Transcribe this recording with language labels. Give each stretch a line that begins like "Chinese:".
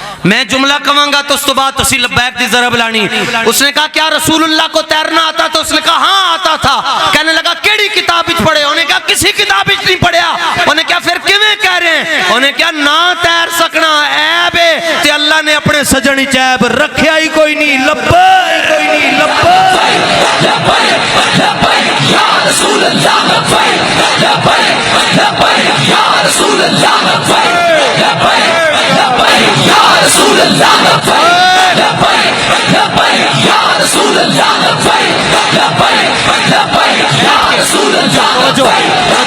Punjabi: میں جملہ کہاں تو اس تو بعد تسی لبیک دی ضرب لانی.
Urdu: اس نے کہا کیا رسول اللہ کو تیرنا آتا؟ تو اس نے کہا ہاں آتا تھا.
Punjabi: کہنے لگا کیڑی کتاب وچ پڑھے؟ انہیں کہا کسی کتاب وچ نہیں پڑھیا. انہیں کہا پھر کیویں کہہ رہے ہیں؟ انہیں کہا نہ تیر سکنا عیب ہے تے اللہ نے اپنے سجن وچ عیب رکھیا ہی کوئی نہیں.
Arabic: لبیک کوئی نہیں. لبیک لبیک یا رسول اللہ، لبیک لبیک لبیک یا رسول اللہ، لبیک لبیک یا رسول اللہ، لبیک لبیک یا رسول اللہ، لبیک لبیک یا رسول اللہ.